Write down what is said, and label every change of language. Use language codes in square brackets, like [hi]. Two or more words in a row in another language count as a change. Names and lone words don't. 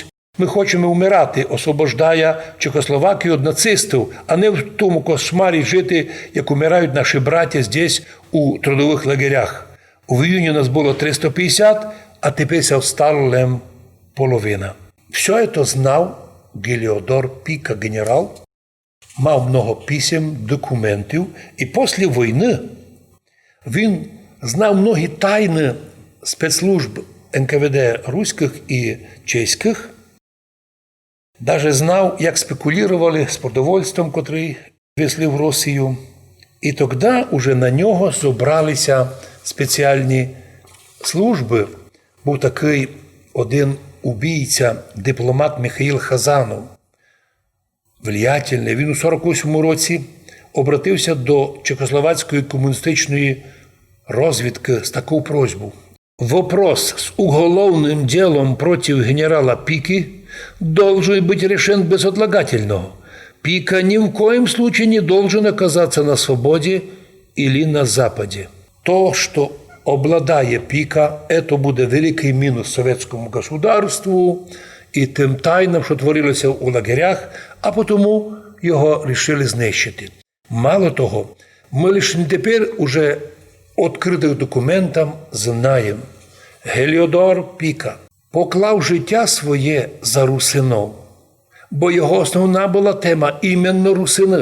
[rue] Ми хочемо вмирати, освобождая Чехословакію від нацистів, а не в тому кошмарі жити, як умирають наші браття здесь, у трудових лагерях. У июні нас було 350, а тепер стало лем половина. Все це знав Геліодор Піка, генерал, мав много писем, документів, і після війни він знав многі тайни спецслужб НКВД руських і чеських, навіть знав, як спекулювали з продовольством, котрий везли в Росію. І тоді вже на нього зібралися спеціальні служби. Був такий один убійця, дипломат Михаїл Хазанов, влиятельний. Він у 48 році обратився до Чехословацької комуністичної розвідки з такою просьбою. [ru] Вопрос с уголовным делом против генерала Пики должен быть решен безотлагательно. Пика ни в коем случае не должен оказаться на свободе или на Западе. [rue] То, что обладає Пика, это буде великий мінус совєтському государству і тим тайнам, що творилося у лагерях, а потому його рішили знищити. Мало того, ми лише не тепер уже відкритих документам знаємо. Геліодор Піка поклав життя своє за русинов, бо його основна була тема іменно русини.